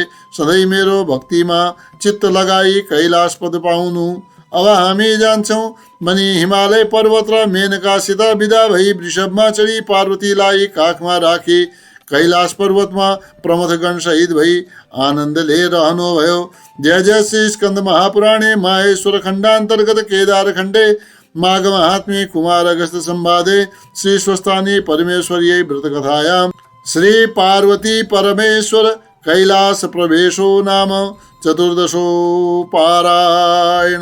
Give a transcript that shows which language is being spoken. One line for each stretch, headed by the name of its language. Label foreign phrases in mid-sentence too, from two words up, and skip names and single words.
Nepali: सधैँ मेरो भक्तिमा चित्त लगाई कैलाश पद पाउनु। अब हामी जान्छौँ भनी हिमालय पर्वत र मेनकासित विदा भई वृषभमा चढी पार्वतीलाई काखमा राखी कैलाश पर्वतमा प्रमथगण सहित भई आनन्दले रहनुभयो।
Sanskrit: जय जय श्री स्कंद महापुराणे माहेश्वर खण्डान्तर्गत केदार खण्डे माघ महात्म्ये कुमार अगस्त संवादे श्री स्वस्थानी परमेश्वर्यै व्रतकथायां श्री पार्वती परमेश्वर कैलास प्रवेशो नाम चतुर्दशो पारायण।